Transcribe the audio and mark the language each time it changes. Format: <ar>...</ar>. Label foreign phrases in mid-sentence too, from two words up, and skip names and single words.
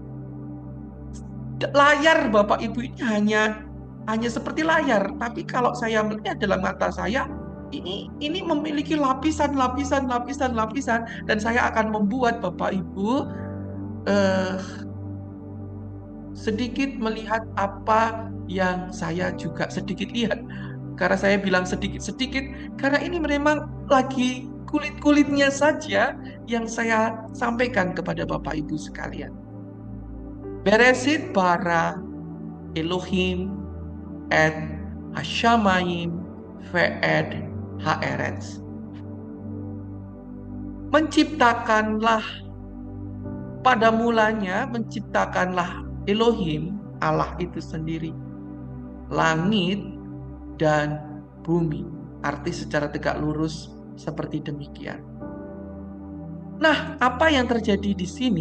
<id>layar Bapak Ibu ini hanya seperti layar, tapi kalau saya melihat dalam mata saya, ini memiliki lapisan, dan saya akan membuat Bapak Ibu sedikit melihat apa yang saya juga sedikit lihat. Karena saya bilang sedikit-sedikit, karena ini memang lagi kulit-kulitnya saja yang saya sampaikan kepada Bapak Ibu sekalian.</id> <he>בראשית ברא אלוהים את השמים ואת הארץ.</he> <id>Menciptakanlah, pada mulanya menciptakanlah Elohim, Allah itu sendiri, langit dan bumi. Arti secara tegak lurus seperti demikian. Nah, apa yang terjadi di sini?</id>